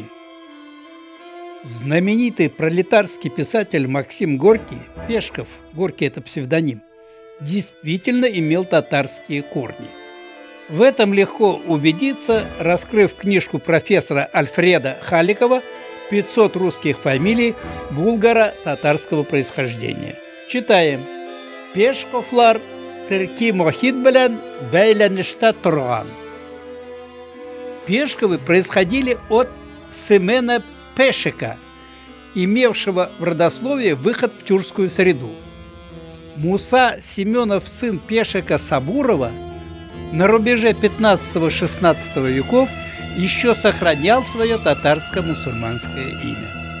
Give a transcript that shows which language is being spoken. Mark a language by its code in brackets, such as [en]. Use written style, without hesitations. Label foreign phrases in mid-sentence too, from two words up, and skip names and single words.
[ru] Знаменитый пролетарский писатель Максим Горький, Пешков, Горький – это псевдоним, действительно имел татарские корни. В этом легко убедиться, раскрыв книжку профессора Альфреда Халикова «500 русских фамилий булгаро-татарского происхождения». Читаем. [tt] Пешковлар Тырки Мохит белән бәйләнештә торган. [ru] Пешковы происходили от Семена Пешека, имевшего в родословии выход в тюркскую среду. Муса Семенов, сын Пешека Сабурова, на рубеже 15-16 веков еще сохранял свое татарско-мусульманское имя.